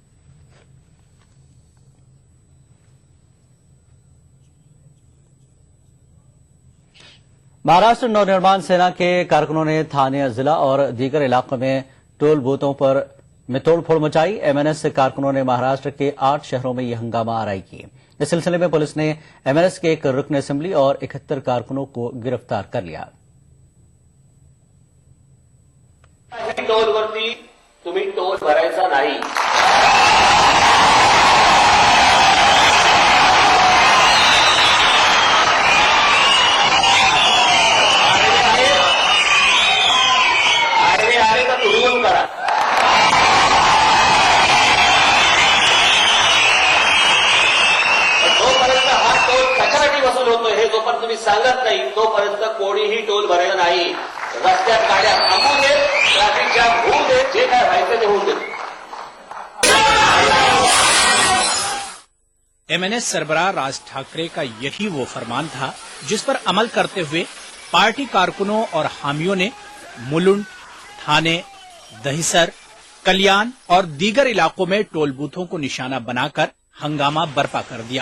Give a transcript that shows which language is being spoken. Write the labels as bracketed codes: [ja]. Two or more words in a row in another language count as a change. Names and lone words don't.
[ur] مہاراشٹر نونرمان سینا کے کارکنوں نے تھانے، ضلع اور دیگر علاقوں میں ٹول بوتھوں پر توڑ پھوڑ مچائی۔ ایم این ایس کارکنوں نے مہاراشٹر کے 8 شہروں میں یہ ہنگامہ آرائی کی۔ اس سلسلے میں پولیس نے ایم این ایس کے ایک رکن اسمبلی اور 71 کارکنوں کو گرفتار کر لیا۔ [mr] टोलवरती तुम्ही टोल भरायचा नाही। आले तर दुर्गम करा। जोपर्यंत हा टोल कशासाठी वसूल होतोय हे जोपर्यंत तुम्ही सांगत नाही तोपर्यंत कोणीही टोल भरायचा नाही। रस्त्यात गाड्या थांबू दे, ट्रॅफिक जाम होऊ दे, जे काय व्हायचं ते होऊ दे। [ur] ایم این ایس سربراہ راج ٹھاکرے کا یہی وہ فرمان تھا جس پر عمل کرتے ہوئے پارٹی کارکنوں اور حامیوں نے ملنڈ، تھانے، دہیسر، کلیان اور دیگر علاقوں میں ٹول بوتھوں کو نشانہ بناکر ہنگامہ برپا کر دیا.